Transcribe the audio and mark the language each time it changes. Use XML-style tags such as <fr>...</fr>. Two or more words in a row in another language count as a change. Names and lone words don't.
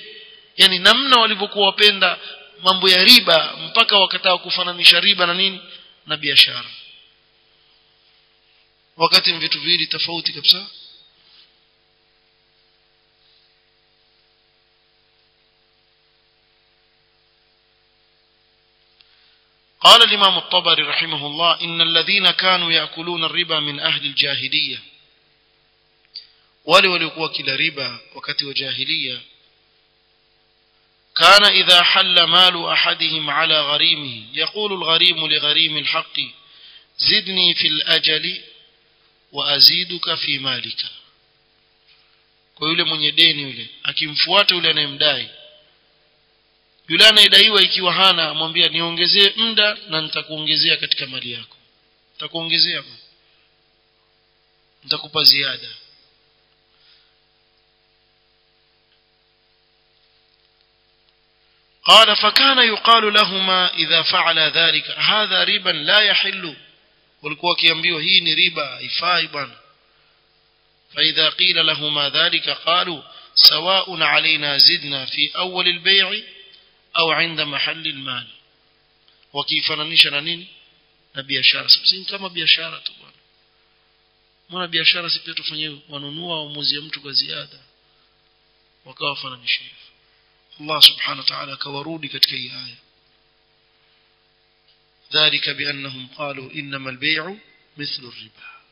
<sw>Yani namna walivyokuwa wapenda mambo ya riba mpaka wakataa kufananisha riba na nini? Na biashara. Wakati ni vitu viwili tofauti kabisa.</sw> <ar>قال الإمام الطبري رحمه الله إن الذين كانوا يأكلون الربا من أهل الجاهلية</ar> <sw>walikuwa kila riba wakati wa jahiliya</sw> <ar>كان إذا حل مال أحدهم على غريمه يقول الغريم لغريم الحق زدني في الأجل وأزيدك في مالك.</ar> <sw>kwa yule mwenye deni yule akimfuata yule anayemdai, yule anayedaiwa ikiwa hana amwambia niongezee muda na nitakuongezea katika mali yako, nitakuongezea, nitakupa ziada.</sw> <ar>قال فكان يقال لهما إذا فعل ذلك هذا ربا لا يحل,</ar> <sw>walikuwa kiambiwa hii ni riba haifai bwana.</sw> <ar>فإذا قيل لهما ذلك قالوا سواء علينا زدنا في أول البيع أو عند محل المال.</ar> <sw>wakifananisha na nini? Na biashara. Sisi kama biashara tu bwana, mbona biashara si pia tufanye wanunua au muuzie mtu kwa ziada, wakawa fananisha hivyo. Allah</sw> <ar>سبحانه وتعالى</ar> <sw>kawarudi katika hii aya,</sw> <ar>ذلك بأنهم قالوا إنما البيع مثل الربا.</ar>